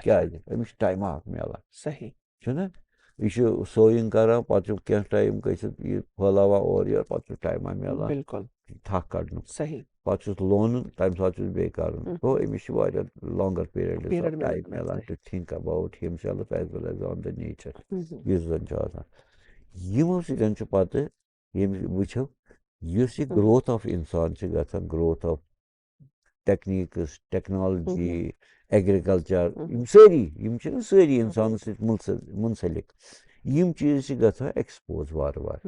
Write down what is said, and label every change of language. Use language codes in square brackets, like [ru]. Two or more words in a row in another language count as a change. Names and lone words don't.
[ks] کیٛازِ أمِس چھُ ٹایمہٕ اکھ میلان صحیح چھُنہ. یہِ چھُ سویِنگ کران پتہٕ چھُ کینٛہہ ٹایم گٔژھِتھ یہِ پھٲلاوان اورٕ یورٕ پتہٕ چھُس ٹایما میلان بالکل تھکھ کڑنُک. صحیح پتہٕ چھُس لونُن تمہِ ساتہٕ چھُس بیٚیہِ کرُن. گوٚو أمِس چھُ واریاہ [en] longer periods of time [ks] میلان [en] to think about himself as well as on the nature [ks] یُس زن چھُ آسان. یِمو سۭتۍ چھُ پتہٕ ییٚمہِ وٕچھو یُس یہِ [en] growth of [ks] انسان چھِ گژھان [en] growth of techniques technology agriculture [ks] یِم سٲری یِم چھِنہ سٲری انسانس سۭتۍ مُنسلک یِم چیٖز چھِ گژھان ایکسپوز وارٕ وارٕ.